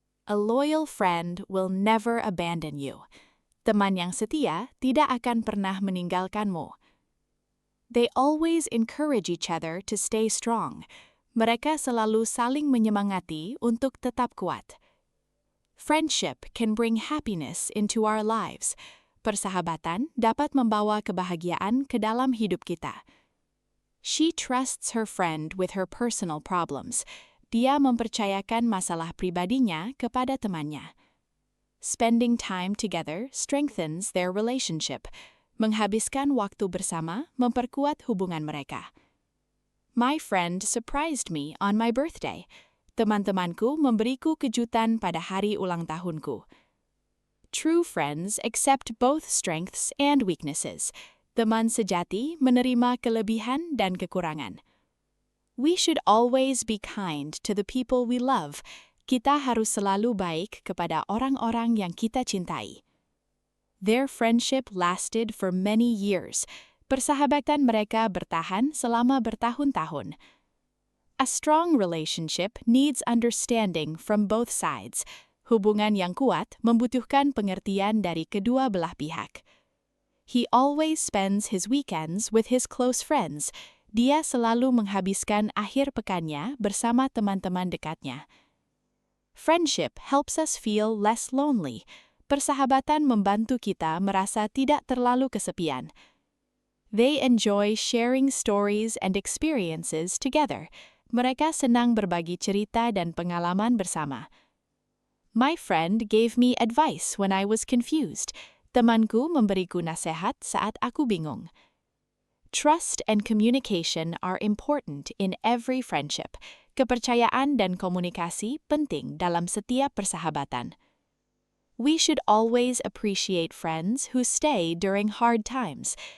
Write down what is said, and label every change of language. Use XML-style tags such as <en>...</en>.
<en>A loyal friend will never abandon you.</en> <id>Teman yang setia tidak akan pernah meninggalkanmu.</id> <en>They always encourage each other to stay strong.</en> <id>Mereka selalu saling menyemangati untuk tetap kuat.</id> <en>Friendship can bring happiness into our lives.</en> <id>Persahabatan dapat membawa kebahagiaan ke dalam hidup kita.</id> <en>She trusts her friend with her personal problems.</en> <id>Dia mempercayakan masalah pribadinya kepada temannya.</id> <en>Spending time together strengthens their relationship.</en> <id>Menghabiskan waktu bersama memperkuat hubungan mereka.</id> <en>My friend surprised me on my birthday.</en> <id>Teman-temanku memberiku kejutan pada hari ulang tahunku.</id> <en>True friends accept both strengths and weaknesses.</en> <id>Teman sejati menerima kelebihan dan kekurangan.</id> <en>We should always be kind to the people we love.</en> <id>Kita harus selalu baik kepada orang-orang yang kita cintai.</id> <en>Their friendship lasted for many years.</en> <id>Persahabatan mereka bertahan selama bertahun-tahun.</id> <en>A strong relationship needs understanding from both sides.</en> <id>Hubungan yang kuat membutuhkan pengertian dari kedua belah pihak.</id> <en>He always spends his weekends with his close friends.</en> <id>Dia selalu menghabiskan akhir pekannya bersama teman-teman dekatnya.</id> <en>Friendship helps us feel less lonely.</en> <id>Persahabatan membantu kita merasa tidak terlalu kesepian.</id> <en>They enjoy sharing stories and experiences together.</en> <id>Mereka senang berbagi cerita dan pengalaman bersama.</id> <en>My friend gave me advice when I was confused.</en> <id>Temanku memberiku nasihat saat aku bingung.</id> <en>Trust and communication are important in every friendship.</en> <id>Kepercayaan dan komunikasi penting dalam setiap persahabatan.</id> <en>We should always appreciate friends who stay during hard times.</en>